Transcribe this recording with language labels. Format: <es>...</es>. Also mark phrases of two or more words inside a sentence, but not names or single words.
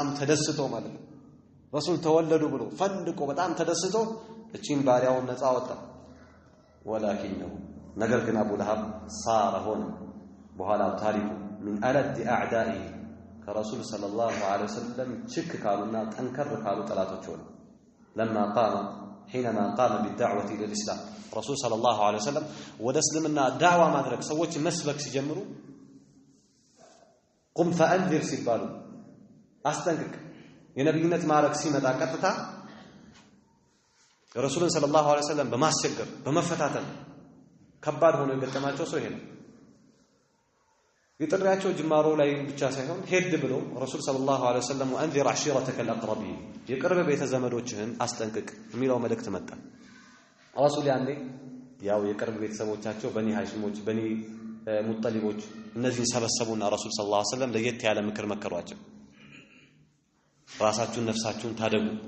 <am>ተደስቶ ማለት ነው ረሱል ተወለዱ ብሎ ፈንድቆ በጣም ተደስቶ እቺን ባሪያውን ነፃ አወጣ ወላኪነሁ ነገር ግን አቡ ለሀብ ሳረ ሆነ በኋላ ታሪኩ ምን</am> <ar>ألد الأعداء</ar> <am>ከረሱል</am> <ar>صلى الله عليه وسلم</ar> <am>ችክ ካሉና ጠንከር ካሉ ጠላቶች ሆነ</am> <ar>لما قام حينما قام بالدعوه الى الاسلام رسول صلى الله عليه وسلم</ar> <am>ወደ እስልምና ዳዕዋ ማድረግ ሰዎች መስበክ ሲጀምሩ</am> <ar>قم فانذر</ar> <am>ሲባሉ አስጠንቅቅ የነብይነት ማዕረግ ሲመጣ ቀጥታ ረሱልን</am> <ar>صلى الله عليه وسلم</ar> <am>በማስቸገር በመፈታተን ከባድ ሆኖ የገጠማቸው ሰው ይሄ ነው የጥሪያቸው ጅማሮ ላይ ብቻ ሳይሆን ሄድ ብሎ ረሱል</am> <ar>صلى الله عليه وسلم أنذر عشيرتك</ar> <am>الأقربين የቅርብ ቤተ ዘመዶችህን አስጠንቅቅ የሚለው መልእክት መጣ ረሱል ያኔ ያው የቅርብ ቤተሰቦቻቸው በኒ ሃሽሞች በኒ ሙጠሊቦች እነዚህን ሰበሰቡና ረሱል</am> <ar>صلى الله عليه وسلم</ar> <am>ለየት ያለ ምክር መከሯቸው ራሳችሁን ነፍሳችሁን ታደጉ</am>